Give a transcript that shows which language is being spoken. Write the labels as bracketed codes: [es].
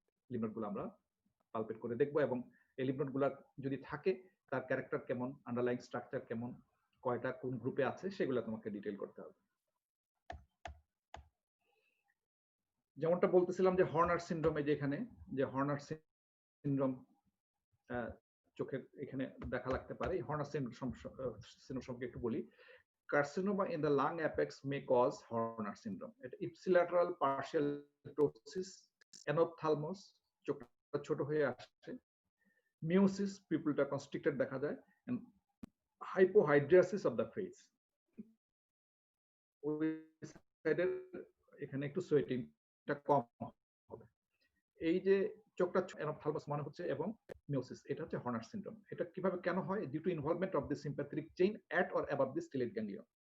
[bn] Lymph নোডগুলো আমরা pulpit করে দেখব এবং এই লিম্ফ নোডগুলো যদি থাকে তার ক্যারেক্টার কেমন, আন্ডারলাইং স্ট্রাকচার কেমন, কয়টা কোন গ্রুপে আছে সেগুলো তোমাকে ডিটেইল করতে হবে। যেমনটা বলতেছিলাম যে হর্নার সিনড্রোমে, যেখানে যে হর্নার সিনড্রোম চোখের এখানে দেখা লাগতে পারে, হর্নার সিনড্রোম সম্পর্কে একটু বলি। [en] Carcinoma in the lung apex may cause Horner syndrome. Ipsilateral partial ptosis, anophthalmos, [bn] চোখটা ছোট হয়ে আসে, [en] meiosis, pupilটা constricted [bn] দেখা যায়, [en] and hypohidrosis of the face. [bn] ওই সাইডের এখানে একটু সোয়েটিংটা কম হবে। এই যে চোখটা অ্যানাপথালমাস মানে হচ্ছে এবং মিওসিস, এটা হচ্ছে হর্নার সিনড্রোম। এটা কিভাবে কেন হয়? [en] Due to involvement of the sympathetic chain at or above the stellate ganglion.